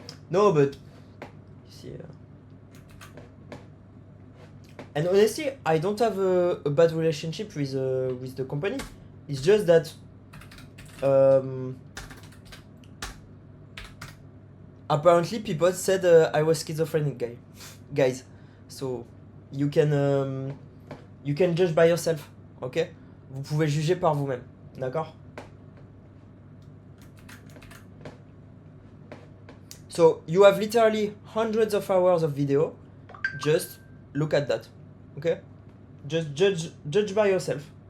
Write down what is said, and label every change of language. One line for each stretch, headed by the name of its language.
English: No, but you see, and honestly, I don't have a bad relationship with the company. It's just that apparently people said I was schizophrenic, guys. So you can judge by yourself, ok?
French: Vous pouvez juger par vous-même, d'accord?
English: So you have literally hundreds of hours of video. Just look at that, okay? Just judge by yourself.